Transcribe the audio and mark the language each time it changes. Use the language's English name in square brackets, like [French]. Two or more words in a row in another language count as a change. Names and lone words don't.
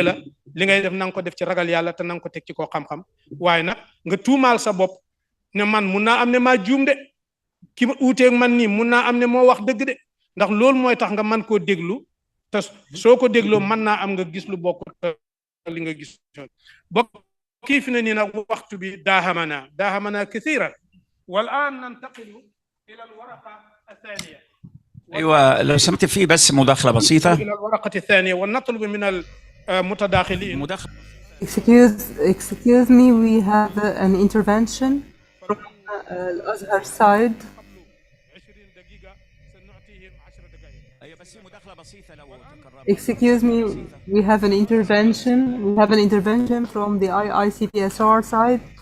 [Wolof] la li ngay def na nga ko def ci ragal yàlla te na nga ko teg ci koo xam-xam waaye nag nga tuumaal sa bopp ne man mun naa am ne maa juum de ki ma uuteeg man nii mun naa am ne moo wax dëgg de ndax loolu mooy tax nga man koo déglu te soo ko dégloo mën naa am nga gis lu bokk li nga gis bokk kii fi ne nii nag waxtu bi daahamana kathiran [Arabic] والآن ننتقل إلى الورقة الثانية. أيوة لو سمحت في بس مداخلة بسيطة. إلى الورقة الثانية ونطلب من المتداخلين. [English] Excuse me, we have an intervention from Al-Azhar side. Excuse me, we have an intervention. We have an intervention from the ICPSR side.